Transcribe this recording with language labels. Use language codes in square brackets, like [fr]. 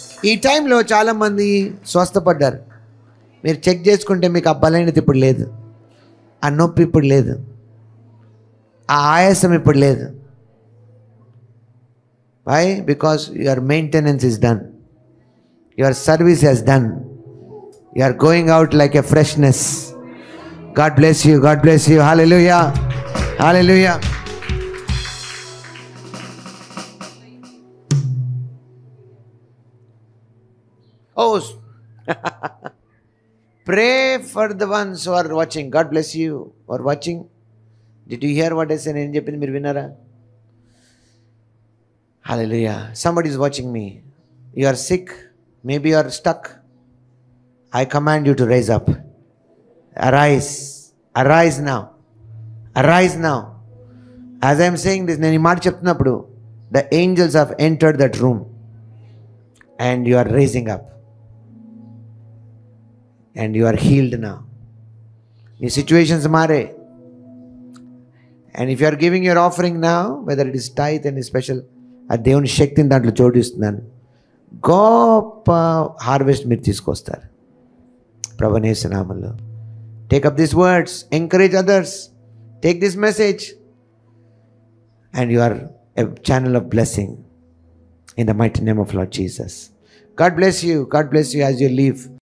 [te] ఈ టైంలో చాలామంది స్వస్థపడ్డారు. మీరు చెక్ చేసుకుంటే మీకు ఆ బలహీనత ఇప్పుడు లేదు, ఆ నొప్పి ఇప్పుడు లేదు, ఆ ఆయాసం ఇప్పుడు లేదు. [en] Why? Because your maintenance is done, your service has done, you are going out like a freshness. God bless you, God bless you. Hallelujah, hallelujah. Oh, pray for the ones who are watching. God bless you who are watching. Did you hear what I said? [te] Nenu cheppindi meer vinnara? [en] Hallelujah. Somebody is watching me. You are sick, maybe you are stuck. I command you to raise up. Arise, arise now, arise now. As I am saying this, [te] నేను ఈ మాట చెప్తున్నప్పుడు [en] the angels have entered that room and you are raising up and you are healed now. [te] నీ situations మారే. [en] And if you are giving your offering now, whether it is tithe and special, [te] ఆ దేవుని శక్తిని దాంట్లో జోడిస్తున్నాను. గొప్ప harvest మీరు తీసుకొస్తారు ప్రభుని యేసు నామములో. [en] Take up these words, encourage others, take this message, and you are a channel of blessing in the mighty name of Lord Jesus. God bless you. God bless you as you leave.